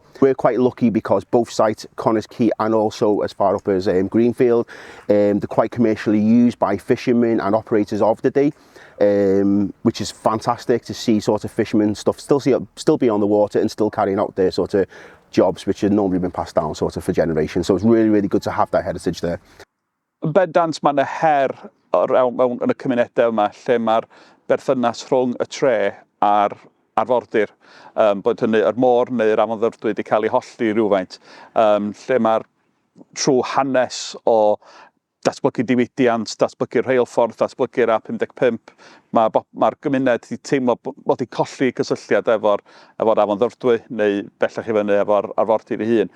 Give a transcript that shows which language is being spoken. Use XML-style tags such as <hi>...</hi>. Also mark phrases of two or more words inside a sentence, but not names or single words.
<en>We're quite lucky because both sites, Connors Quay and also as far up as Greenfield, they're quite commercially used by fishermen and operators of the day. Which is fantastic to see sort of fishermen stuff still be on the water and still carrying out their sort of jobs which had normally been passed down sort of for generations. So it's really, really good to have that heritage there.</en> <cy>Bendant mae yna her mewn yn y cymunedau yma lle mae'r berthynas rhwng y tre a'r arfordir, bod hynny yr môr neu'r afon wedi cael ei holli rhywfaint, lle mae'r trwy hanes o datblygu diwydiant, datblygu rheilffordd, datblygu'r A55, mae'r gymuned wedi teimlo bod wedi colli cysylltiad efo'r afon Ddyfrdwy neu bellach i fyny efo'r arfordir ei hun.</cy>